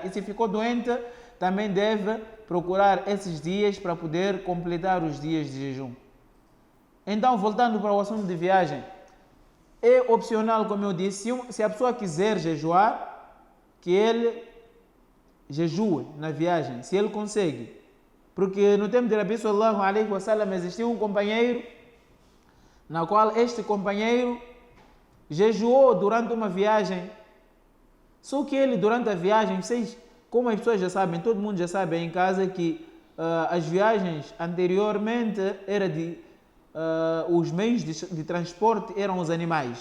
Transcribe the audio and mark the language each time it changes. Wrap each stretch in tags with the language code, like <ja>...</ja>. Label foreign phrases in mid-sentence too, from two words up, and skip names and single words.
<pt>E se ficou doente, também deve procurar esses dias para poder completar os dias de jejum. Então, voltando para o assunto de viagem, é opcional, como eu disse, se a pessoa quiser jejuar, que ele jejue na viagem, se ele consegue. Porque no tempo de Rabi</pt> <ar>صلى الله عليه وسلم</ar> <pt>existia um companheiro, na qual este companheiro jejuou durante uma viagem. Só que ele, durante a viagem, vocês, como as pessoas já sabem, todo mundo já sabe em casa que as viagens anteriormente era os meios de transporte eram os animais.</pt>